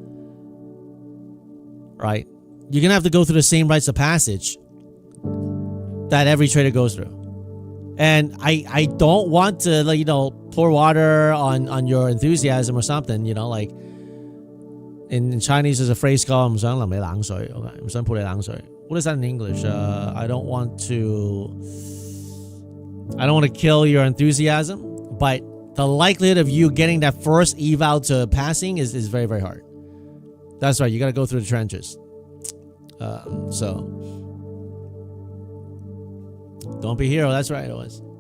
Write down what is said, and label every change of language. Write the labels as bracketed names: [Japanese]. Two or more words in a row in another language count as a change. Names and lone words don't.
[English] Right? You're gonna have to go through the same rites of passage that every trader goes through. And I don't want to, like, you know, pour water on your enthusiasm or something, you know, like in Chinese there's a phrase called [Cantonese] 唔想淋你冷水, [English] okay? [Cantonese] 唔想潑你冷水. [English] What is that in English? I don't want to I don't want to kill your enthusiasm, but the likelihood of you getting that first eval to passing is very, very hard. That's right. You got to go through the trenches. So don't be a hero. That's right. It was.